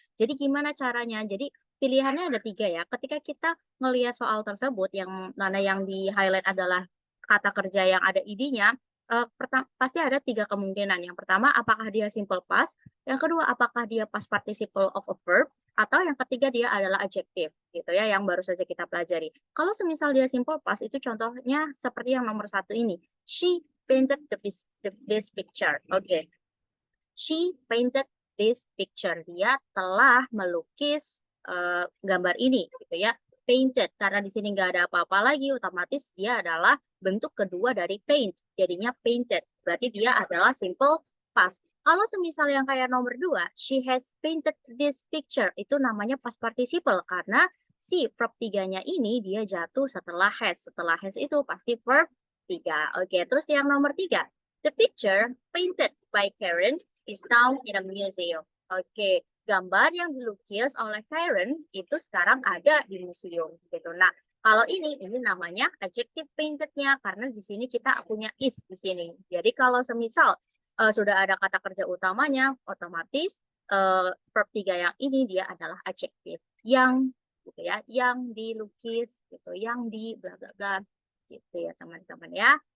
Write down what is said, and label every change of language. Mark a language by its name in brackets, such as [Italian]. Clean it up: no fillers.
[Indonesian] Jadi gimana caranya? Jadi pilihannya ada 3 ya. Ketika kita ngelihat soal tersebut, yang mana yang di highlight adalah kata kerja yang ada id-nya, pasti ada 3 kemungkinan. Yang pertama, apakah dia simple past? Yang kedua, apakah dia past participle of a verb? Atau yang ketiga dia adalah adjektif gitu ya, yang baru saja kita pelajari. Kalau semisal dia simple past itu contohnya seperti yang nomor 1 ini. [English] She painted this picture. Oke. She painted this picture. [Indonesian] Dia telah melukis gambar ini gitu ya. Painted, karena di sini nggak ada apa-apa lagi, otomatis dia adalah bentuk kedua dari paint. Jadinya painted. Berarti dia adalah simple past. Kalau semisal yang kayak nomor 2, [English] she has painted this picture, [Indonesian] itu namanya past participle karena si verb 3-nya ini dia jatuh setelah has. Setelah has itu pasti verb 3. Oke, terus yang nomor 3, [English] the picture painted by Karen is now in a museum. [Indonesian] Oke, gambar yang dilukis oleh Karen itu sekarang ada di museum gitu. Nah, kalau ini namanya adjective painted-nya karena di sini kita punya is di sini. Jadi kalau semisal sudah ada kata kerja utamanya, otomatis verb 3 yang ini dia adalah adjective yang gitu ya, yang dilukis gitu, yang di bla bla bla gitu ya teman-teman ya.